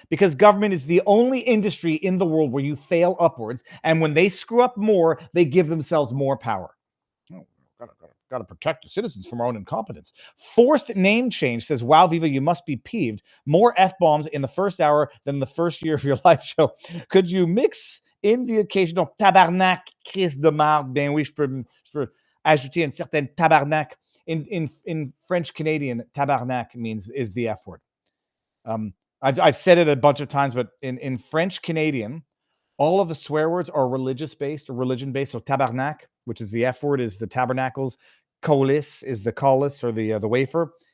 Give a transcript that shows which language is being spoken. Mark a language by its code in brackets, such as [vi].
[en] Because government is the only industry in the world where you fail upwards, and when they screw up more, they give themselves more power. Oh, gotta protect the citizens from our own incompetence. Forced name change says, wow, Viva, you must be peeved. More F-bombs in the first hour than the first year of your live show. Could you mix in the occasional tabarnak, [fr] crise de marde? Ben oui, je peux ajouter une certaine tabarnak. [en] In French Canadian, tabarnak is the F word. I've said it a bunch of times, but in French Canadian, all of the swear words are religious-based or religion-based. So tabarnak, which is the F word, is the tabernacles. Colis is the collis or the wafer.